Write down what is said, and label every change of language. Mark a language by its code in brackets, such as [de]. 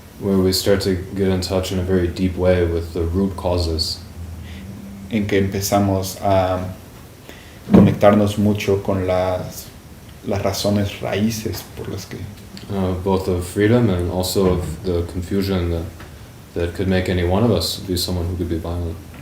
[en] Where we start to get in touch in a very deep way with the root causes. [es] En que empezamos a conectarnos mucho con las razones raíces por las que [en] both of freedom and also of the confusion that could make any one of us be someone who could be violent.